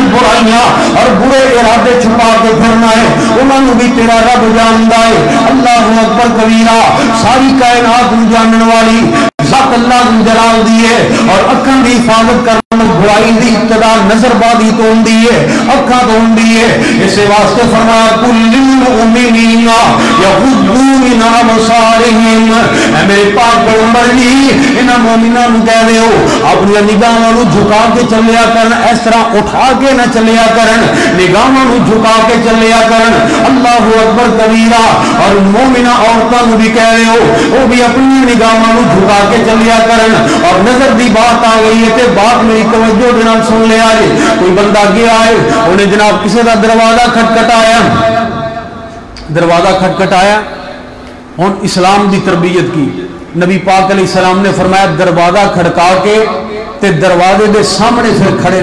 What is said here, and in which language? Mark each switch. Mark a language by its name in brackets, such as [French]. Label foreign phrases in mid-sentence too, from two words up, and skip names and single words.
[Punjabi] برائیاں اور برے ارادے چھپا کے پھرنا ہے انہوں بھی تیرا رب جاندا ہے [Arabic] اللہ اکبر کبیرہ [Punjabi] ساری کائنات کو جاننے والی ذات اللہ جلال دی ہے اور اکھاں دی حفاظت کرنا برائی دی ابتدا نظر بازی تو ہوندی ہے اکھاں تو ہوندی ہے اس واسطے فرمایا [Arabic] کل للمؤمنین یغضوا من ابصارہم [Punjabi] اے میرے پاک پیغمبر جی انہاں مومناں نوں کہہ دیو اپنی نگاہاں نوں جھکا کے چلیا کرن اس طرح اٹھا کے نہ چلیا کرن نگاہاں نوں جھکا کے چلیا کرن [Arabic] اللہ اکبر کبیرہ [Punjabi] اور مومنہ عورتاں نوں بھی کہہ دیو وہ بھی اپنی نگاہاں نوں جھکا کے چلیا کرن اور نظر دی بات آ گئی ہے تے بات میری توجہ دے نال سن لیا جی کوئی بندہ گیا ہے انہیں جناب کسی دا دروازہ کھٹکھٹایا ہن اسلام دی تربیت کی نبی پاک [Arabic] علیہ السلام [Punjabi] نے فرمایا دروازہ کھڑکا کے تے دروازے دے سامنے پھر کھڑے